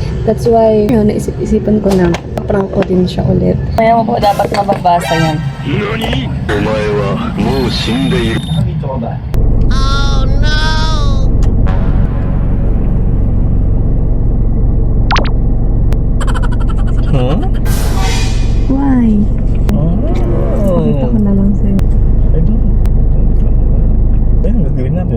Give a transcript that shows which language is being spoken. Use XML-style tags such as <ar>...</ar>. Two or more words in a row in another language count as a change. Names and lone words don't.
<en>That's why,</en> <tl>yun, naisip-isipan ko na prank ko din siya ulit. Kaya mo po dapat mababasa yan. NANI?!</tl> <ja>お前はもう死んでいる。</ja> <tl>Dito ka ba? Huh? Why? Pakita ko Oh. na lang sa'yo. Ayun, gagawin natin.</tl>